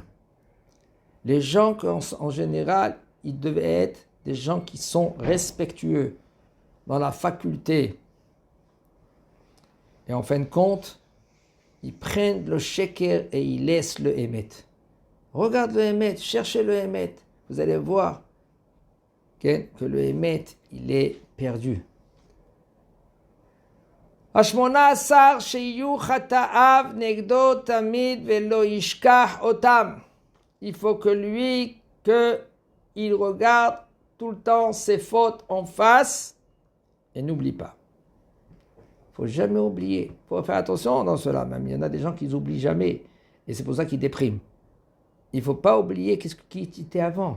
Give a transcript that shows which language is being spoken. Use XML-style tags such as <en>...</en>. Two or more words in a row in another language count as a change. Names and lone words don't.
<fr>Les gens, en général, ils devaient être des gens qui sont respectueux dans la faculté. Et en fin de compte, ils prennent le sheker et ils laissent le émet. Regarde le émet, cherchez le émet. Vous allez voir que le émet, il est perdu.</fr> <he>שמונה עשר שיהיו חטאיו נגדו תמיד ולא ישכח אותם.</he> <fr>Il faut que lui, il regarde tout le temps ses fautes en face et n'oublie pas. Il ne faut jamais oublier. Il faut faire attention dans cela. Même il y en a des gens qui n'oublient jamais. Et c'est pour ça qu'ils dépriment. Il ne faut pas oublier qui tu étais avant.</fr>